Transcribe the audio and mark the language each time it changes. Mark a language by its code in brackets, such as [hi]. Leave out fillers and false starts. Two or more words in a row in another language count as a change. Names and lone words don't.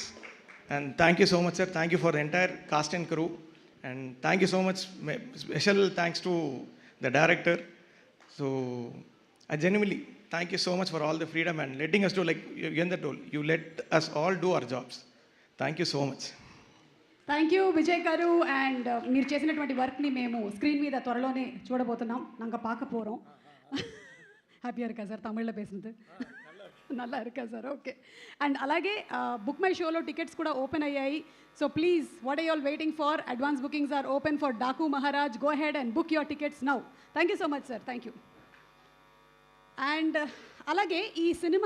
[en] And thank you so much, sir. Thank you for the entire cast and crew. And thank you so much. Special thanks to the director. So I genuinely thank you so much for all the freedom and letting us do, like Yugandhar told, you let us all do our jobs. Thank you so much. thank you [te] విజయ్ గారు. అండ్ మీరు చేసినటువంటి వర్క్ని మేము స్క్రీన్ మీద త్వరలోనే చూడబోతున్నాం. [ta] நாங்கள் பார்க்க போகிறோம். హ్యాపీగా இருக்கா సార్ తమిళ్లో பேசுனது? நல்லா இருக்கா సార్? ఓకే. [te] అండ్ అలాగే బుక్ మై షోలో టికెట్స్ కూడా ఓపెన్ అయ్యాయి. [en] So please, what are you all waiting for? Advance bookings are open for Daku Maharaj. Go ahead and book your tickets now. Thank you so much sir. Thank you. [te] అండ్ అలాగే ఈ సినిమా